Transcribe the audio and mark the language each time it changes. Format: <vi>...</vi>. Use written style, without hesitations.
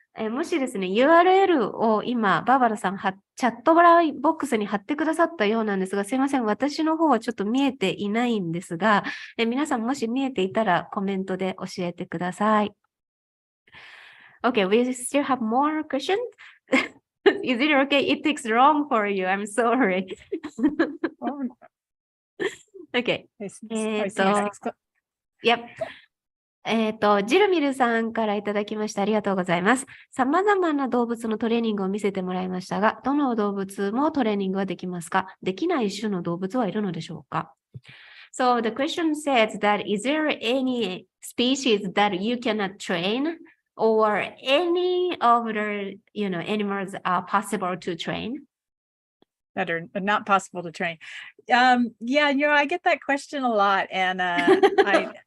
<ja>もしですね、URL を今、バーバラさんチャットボックスに貼ってくださったようなんですが、すいません、私の方はちょっと見えていないんですが、皆さんもし見えていたらコメントで教えてください。</ja> <en>Okay, we still have more questions? Is it okay? It takes long for you. I'm sorry. Oh, Okay. I see next. Yep.</en> <ja>ジルミルさんからいただきましてありがとうございます。様々な動物のトレーニングを見せてもらいましたが、どの動物もトレーニングはできますか？できない種の動物はいるのでしょうか？</ja> <en>So the question says that is there any species that you cannot train or any of the, animals are possible to train? That are not possible to train. Yeah, I get that question a lot, and I</en>